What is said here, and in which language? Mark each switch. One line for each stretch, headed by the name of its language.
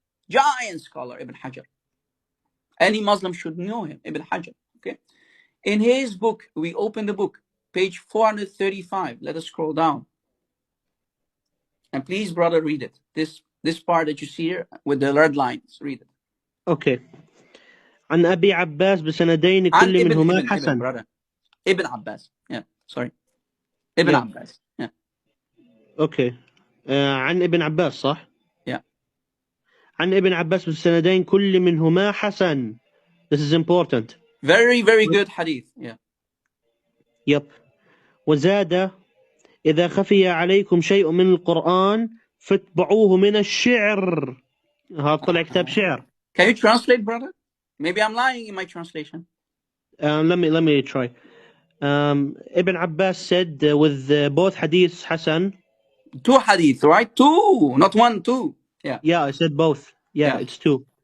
English: Giant scholar, Ibn Hajar. Any Muslim should know him, Ibn Hajar. Okay. In his book, we open the book, page 435. Let us scroll down. And please, brother, read it. This part that you see here with the red lines, read it. Okay.
Arabic: عن أبي عباس بسندين كل منهما حسن.
English: brother. Ibn Abbas. Yeah, sorry. Ibn Abbas. Yeah. Okay.
Arabic: عن ابن عباس صح؟
English: Yeah.
Arabic: عن ابن عباس بالسندين كل منهما حسن.
English: This is important. Very, very good hadith. Yeah. Yep.
Arabic: وزاد إذا خفي عليكم شيء من القرآن فاتبعوه من الشعر. هذا طلع كتاب شعر.
English: Can you translate, brother? Maybe I'm lying in my translation. Let me try. Ibn Abbas said with both hadiths Hasan. 2 hadith, right? 2, not 1, 2. Yeah. Yeah, I said both. Yeah, Yeah. it's 2.